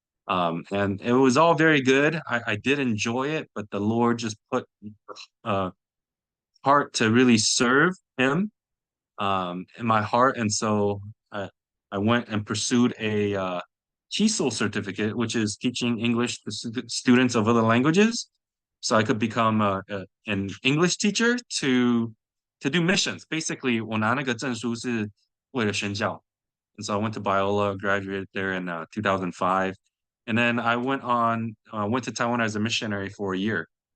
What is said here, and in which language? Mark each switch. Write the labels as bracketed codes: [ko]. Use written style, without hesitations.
[en] And it was all very good. I did enjoy it, but the Lord just put uh, heart to really serve Him in my heart, and so I went and pursued a TESOL certificate, which is teaching English to students of other languages, so I could become an English teacher to do missions. Basically, [zh] 我拿那个证书是为了宣教. [en] And so I went to Biola, graduated there in 2005. And then I went to Taiwan as a missionary for a year.